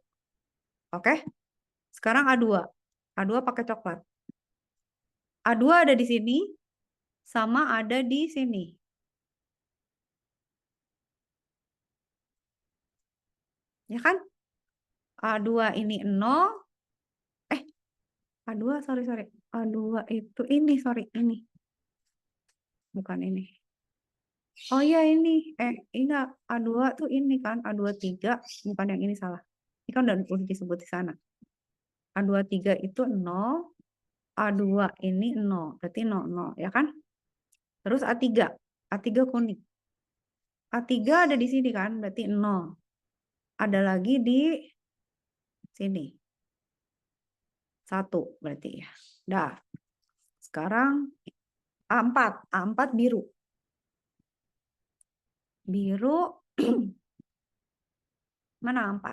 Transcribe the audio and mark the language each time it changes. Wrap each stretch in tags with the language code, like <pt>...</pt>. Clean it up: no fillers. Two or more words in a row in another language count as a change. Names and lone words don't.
<id>Oke? Sekarang A2. A2 pakai coklat. A2 ada di sini sama ada di sini. Ya kan? A2 ini 0. A2 sorry. A2 itu ini sorry ini. Bukan ini. Oh iya ini. Enggak. A2 tuh ini kan. A23 bukan yang ini salah. Ini kan udah disebut di sana. A23 itu 0. A2 ini 0. Berarti 0, 0. Ya kan? Terus A3. A3 kuning. A3 ada di sini kan? Berarti 0. Ada lagi di sini. 1 berarti ya. Dah. Sekarang A4. A4 biru. Biru. Mana A4?</id>